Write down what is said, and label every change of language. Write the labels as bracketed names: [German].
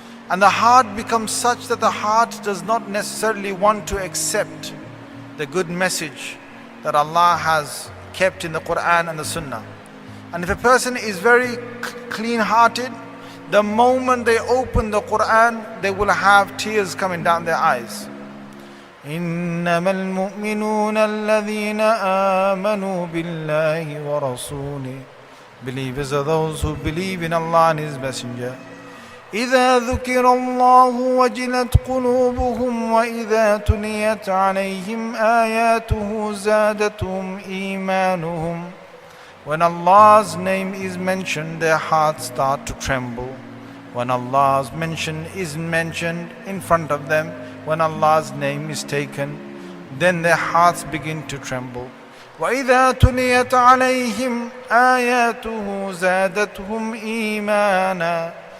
[English] And the heart becomes such that the heart does not necessarily want to accept the good message that Allah has kept in the Quran and the Sunnah. And if a person is very clean-hearted, the moment they open the Quran, they will have tears coming down their eyes. [Arabic] إنما المؤمنون الذين آمنوا بالله ورسوله. [English] Believers are those who believe in Allah and His Messenger. [Arabic] إذا ذكر الله وجلت قلوبهم وإذا تليت عليهم آياته زادتهم إيمانهم. [English] When Allah's name is mentioned, their hearts start to tremble. When Allah's mention is mentioned in front of them, when Allah's name is taken, then their hearts begin to tremble. [Arabic] وَإِذَا تُلِيَتْ عَلَيْهِمْ آيَاتُهُ زَادَتْهُمْ إِيمَانًا.